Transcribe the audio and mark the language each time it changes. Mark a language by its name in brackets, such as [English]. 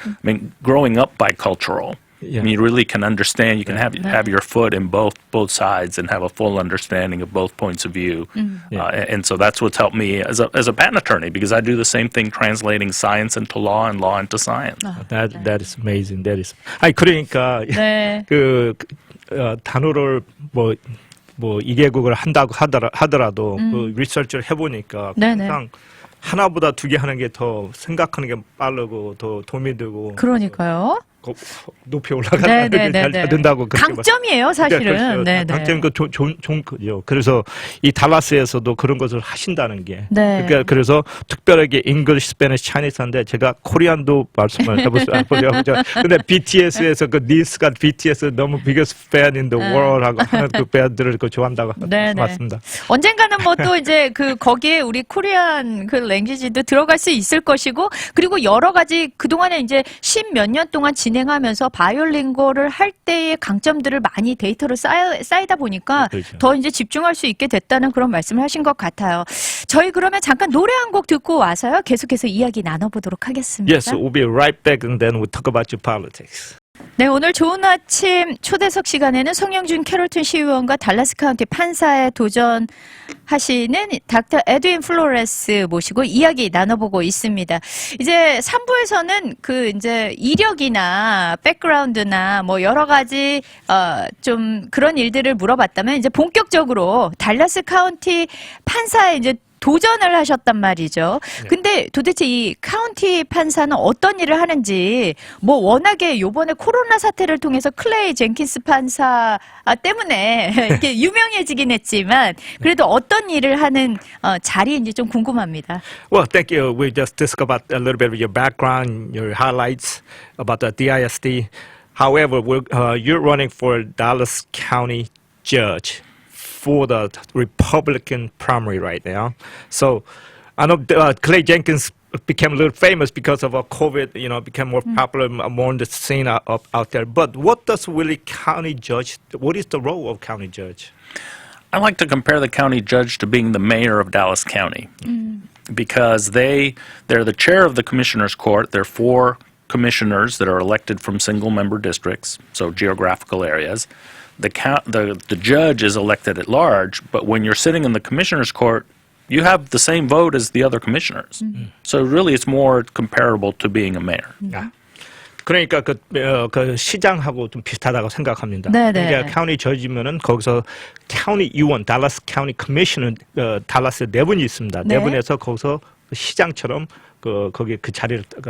[English] I mean, growing up bicultural. I mean, you really can understand. You can have your foot in both sides and have a full understanding of both points of view. And so that's what's helped me as a patent attorney, because I do the same thing, translating science into law and law into science. That is amazing. That is. [Korean] 아니 그러니까 그 단어를 뭐 2개국을 한다고 하더라도 그 리서치를 해보니까 항상 하나보다 2개 하는 게 더 생각하는 게 빠르고 더 도움이 되고. 그러니까요. 높이 올라가야 된다고 강점이에요, 사실은. 네, 강점 좋은 거죠. 그래서 이 달라스에서도 그런 것을 하신다는 게. 그러니까 그래서 특별하게 English, Spanish, Chinese인데 제가 코리안도 말씀을 해보려고. 근데 BTS에서 그 니스가 BTS 너무 [English] biggest fan in the world [Korean] 하고 하는 그 밴드를 좋아한다고 맞습니다. 언젠가는 뭐 또 이제 그 거기에 우리 코리안 그 랭귀지도 들어갈 수 있을 것이고 그리고 여러 가지 그동안에 이제 10몇 년 동안 진행하면서 바이올링고를 할 때의 강점들을 많이 데이터로 쌓이다 보니까 그렇죠. 더 이제 집중할 수 있게 됐다는 그런 말씀을 하신 것 같아요. 저희 그러면 잠깐 노래 한 곡 듣고 와서요. 계속해서 이야기 나눠보도록 하겠습니다. [English] Yes, we'll be right back and then we'll talk about your politics. [Korean] 네, 오늘 좋은 아침 초대석 시간에는 송영준 캐롤튼 시의원과 달라스 카운티 판사에 도전하시는 닥터 에드윈 플로레스 모시고 이야기 나눠보고 있습니다. 이제 3부에서는 그 이제 이력이나 백그라운드나 뭐 여러 가지 좀 그런 일들을 물어봤다면 이제 본격적으로 달라스 카운티 판사에 이제 도전을 하셨단 말이죠. 근데 도대체 이 카운티 판사는 어떤 일을 하는지 뭐 워낙에 요번에 코로나 사태를 통해서 클레이 젠킨스 판사 때문에 이렇게 유명해지긴 했지만 그래도 어떤 일을 하는 자리인지 좀 궁금합니다. [English] Well, thank you. We just discussed about a little bit of your background, your highlights about the DISD. However, you're running for Dallas County Judge for the Republican primary right now. So I know Clay Jenkins became a little famous because of COVID, became more popular, more on the scene out there. But what does really county judge, what is the role of county judge? I like to compare the county judge to being the mayor of Dallas County because they're the chair of the commissioner's court. There are 4 commissioners that are elected from single-member districts, so geographical areas. The judge is elected at large, but when you're sitting in the commissioner's court, you have the same vote as the other commissioners. So really it's more comparable to being a mayor. [Korean] 그러니까 그 시장하고 좀 비슷하다고 생각합니다. 네네. 그러니까 카운티 저지면은 거기서 카운티 의원, 달라스 카운티 커미션은 달라스에 4분이 있습니다. 네. 4분에서 거기서 시장처럼 거기 그 자리를